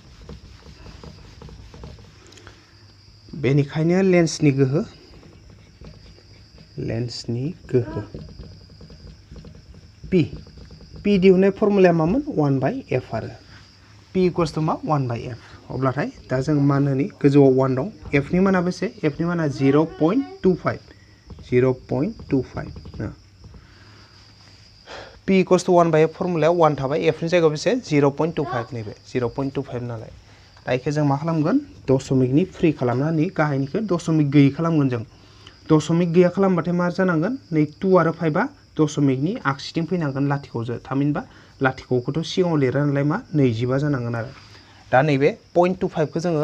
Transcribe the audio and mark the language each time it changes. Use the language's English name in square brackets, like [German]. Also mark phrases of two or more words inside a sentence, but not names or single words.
[Bodo] बेनिखायनो लेन्सनि गोहो p दिहुननाय फर्मुलाया मामोन 1/f आरो p [English] equals to [Bodo] मा 1/f अब्लाथाय दा जों मानोनि गोजौआव 1 दं f नि माना बेसे f नि माना 0.25 0.25 [English] p equals to 1 by f [Bodo] फर्मुलायाव 1 थाबाय f नि जायगायाव बेसे 0.25 नैबे 0.25 नालाय दा इखो जों मा खालामगोन दशमिकनि फ्रि खालामनानै गाहायनिखौ दशमिक गैयै खालामगोन जों दशमिक गैया खालामबाथाय मा जानांगोन नै 2 आरो 5 आ दशमिकनि आगसिथिं फैनांगोन लाथिख'जो थामहिनबा लाथिख'खौथ' सिगाङाव लिरा नालाय मा 25 जानांगोन आरो दा नैबे 0.25 खौ जोङो